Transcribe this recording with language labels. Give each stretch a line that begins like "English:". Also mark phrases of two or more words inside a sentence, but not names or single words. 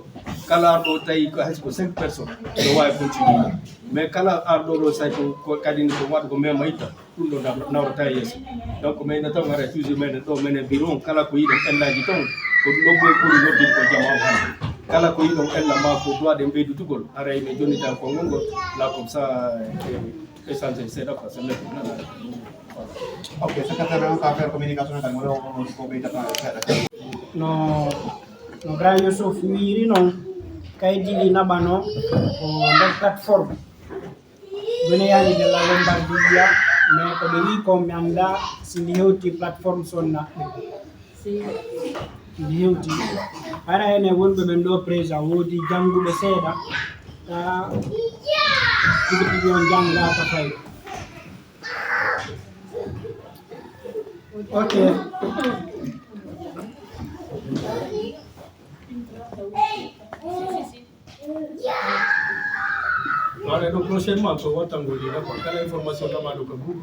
Fula: kala arɗo tawi hayso ko 5 personnes ɗo wawi
French: continuer mais
Fula: kala arɗo ɗo say ko kadine ko waɗa ko mema itta ɗum ɗo nawrata yeeso donc mayno tan ara toujours menen ɗo menen bureau kala ko yiɗon ellaji ton ko ɗum ɗo ɓoy ɓuri noddin ko jama o hande kala ko yiɗon ella ma ko
French: droit de
Fula: ɓeydutugol aray ɓe jonnitan konngol ngol
French: là comme ça échange
Fula: seeɗa
French: quoi ça
Fula: lekko nana ok secrétaire on ka
French: faire communication
Fula: tan mo ko ɓeydata seeɗa no grand Youssouf wiri noon kayit ɗiɗi naɓano ko nder plateforme doneyani de la Lombardia mais ko ɓe wi ko mi anda si ndi hewti plateforme sonnaɓɓe ndi hewti hara hene wonɓe ɓen ɗo présent woodi jannguɓe seeɗa ta tigi tigi on janngaka fay ok
French: Voilà, donc prochainement, on va t'envoyer la information dans le groupe.